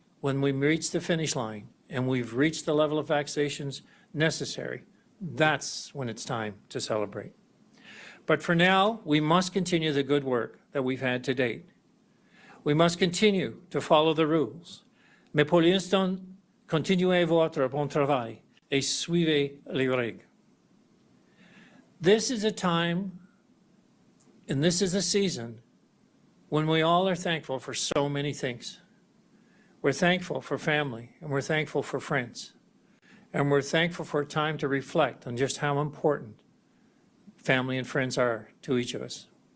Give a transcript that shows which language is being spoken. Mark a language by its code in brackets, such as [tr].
[en] When we reach the finish line and we've reached the level of vaccinations necessary, that's when it's time to celebrate. But for now, we must continue the good work that we've had to date. We must continue to follow the rules. [fr] Mais pour l'instant, continuez votre bon travail et suivez les règles. [en] This is a time, and this is a season, when we all are thankful for so many things. We're thankful for family, and we're thankful for friends, and we're thankful for time to reflect on just how important family and friends are to each of us.